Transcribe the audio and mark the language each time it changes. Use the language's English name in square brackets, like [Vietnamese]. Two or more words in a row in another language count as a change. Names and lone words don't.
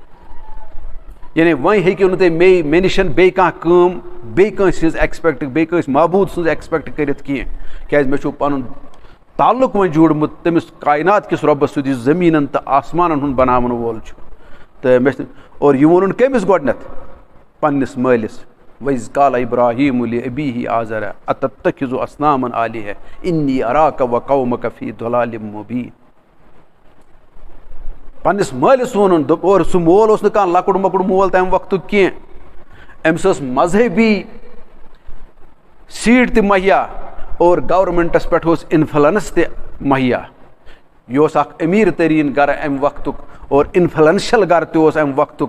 [Kashmiri] یعنی وۄنۍ ہیٚکِو نہٕ تُہۍ مےٚ نِش بیٚیہِ کانٛہہ کٲم بیٚیہِ کٲنٛسہِ ہٕنٛز ایٚکسپیکٹ بیٚیہِ کٲنٛسہِ معبوٗد سٕنٛز ایٚکسپیکٹ کٔرِتھ کینٛہہ کیٛازِ مےٚ چھُ پنُن تعلُق وۄنۍ جوٗڑمُت تٔمِس کاینات کِس رۄبس سۭتۍ یُس زٔمیٖنن تہٕ آسمانن ہُنٛد بناون وول چھُ. تہٕ مےٚ اور یہِ ووٚنُن کٔمِس گۄڈٕنٮ۪تھ پننِس مٲلِس. [Arabic] وَإِذْ قَالَ إِبْرَاهِيمُ لِأَبِيهِ آزَرَ أَتَتَّخِذُ أَصْنَامًا آلِهَةً إِنِّي أَرَاكَ وَقَوْمَكَ فِي ضَلَالٍ مُبِينٍ. [Kashmiri] پننِس مٲلِس ووٚنُن دوٚپ اور سُہ مول اوس نہٕ کانٛہہ لۄکُٹ مۄکُٹ مول تمہِ وقتُک کینٛہہ. أمِس ٲس مذہبی سیٖٹ تہِ مہیا اور گورمنٹس پٮ۪ٹھ اوس اِنفلنس تہِ مہیا. یہِ اوس اکھ أمیٖر تریٖن گرٕ امہِ وقتُک اور اِنفلنشل گرٕ تہِ اوس امہِ وقتُک.